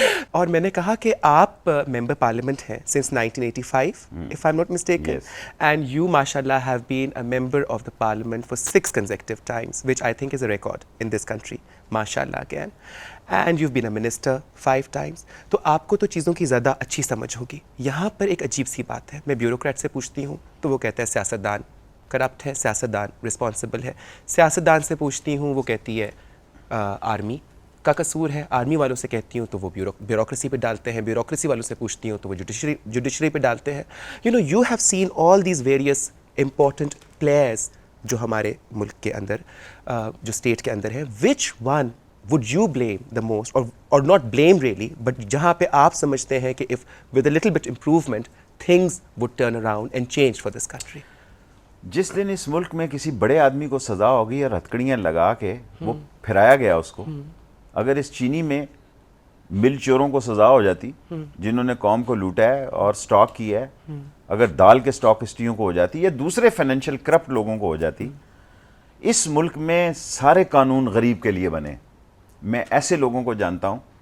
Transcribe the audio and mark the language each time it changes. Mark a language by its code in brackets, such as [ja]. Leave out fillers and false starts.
[ur] اور میں نے کہا کہ آپ ممبر پارلیمنٹ ہیں [en] since 1985 if I'm not mistaken, and you mashallah have been a member of the parliament for 6 consecutive times, which I think is a record in this country, mashallah again, and you've been a minister 5 times. [ur] تو آپ کو تو چیزوں کی زیادہ اچھی سمجھ ہوگی. یہاں پر ایک عجیب سی بات ہے, میں بیوروکریٹ سے پوچھتی ہوں تو وہ کہتا ہے سیاستدان کرپٹ ہے, سیاستدان رسپانسبل ہے. سیاستدان سے پوچھتی ہوں وہ کہتی ہے آرمی کا قصور ہے. آرمی والوں سے کہتی ہوں تو وہ بیوروکریسی پہ ڈالتے ہیں. بیوروکریسی والوں سے پوچھتی ہوں تو وہ جوڈیشری پہ ڈالتے ہیں. [en] you have seen all these various important players [ur] جو ہمارے ملک کے اندر, جو اسٹیٹ کے اندر ہیں. [en] which one would you blame the most, or not blame really, but [ur] جہاں پہ آپ سمجھتے ہیں کہ [en] if with a little bit improvement things would turn around and change for this country? [ur] جس دن اس ملک میں کسی بڑے آدمی کو سزا ہوگی اور ہتکڑیاں لگا کے وہ پھرایا گیا اس کو, اگر اس چینی میں مل چوروں کو سزا ہو جاتی جنہوں نے قوم کو لوٹا ہے اور سٹاک کیا ہے, اگر دال کے سٹاکسٹیوں کو ہو جاتی یا دوسرے فائنینشیل کرپٹ لوگوں کو ہو جاتی, اس ملک میں سارے قانون غریب کے لیے بنے. میں ایسے لوگوں کو جانتا ہوں